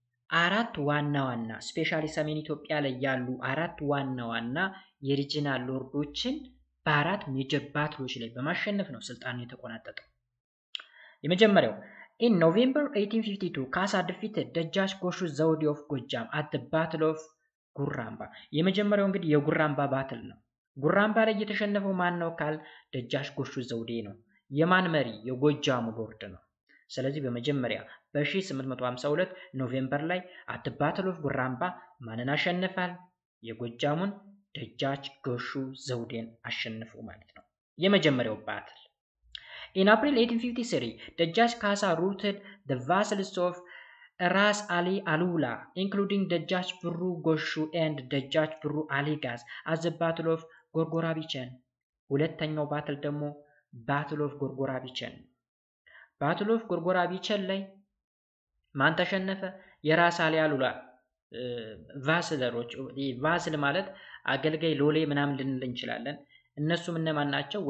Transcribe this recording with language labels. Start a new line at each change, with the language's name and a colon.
Amharic: አራት ዋና ስፔሻሊ ሰሜን ኢትዮጵያ ላይ ያሉ አራት ዋና የሪጂናል ሎርዶችን በአራት ሜጀር ባትሎች ላይ በማሸነፍ ነው ስልጣን የተቆናጠጠው። የመጀመሪያው
English: in November 1852
Amharic: ካሳ defeated ደጃች ጎሹ ዘውዴ of ጎጃም
English: at the battle of
Amharic: ጉራምባ። የመጀመሪያው እንግዲህ የጉራምባ ባትል ነው። ጉራምባ ላይ የተሸነፈው ማን ነው ካል ደጃች ጎሹ ዘውዴ ነው። የማን መሪ? የጎጃሙ ሎርድ ነው። ስለዚህ በመጀመሪያ በ1852 ኖቬምበር ላይ
English: at the battle of
Amharic: ጉራምባ ማንን አሸነፋል? የጎጃሙን ደጃች ጎሹ ዘውዴን አሸነፉ ማለት ነው። የመጀመሪያው ባትል
English: In April 1853, Dajjaj Kasa routed the vassals of Ras Ali Alula, including Dajjaj Birru Goshu and Dajjaj Birru Aligas, at the Battle of Gorgorabichen.
Amharic: ሁለተኛው ባትል ደግሞ Battle of Gorgorabichen. Battle of Gorgorabichen ላይ ማን ተሸነፈ? የራስ አሊ አሉላ ቫስለሮች። ቫስል ማለት አገልጋይ ሎሌ ምናምን ልንል እንችላለን። እነሱም እነማን ናቸው?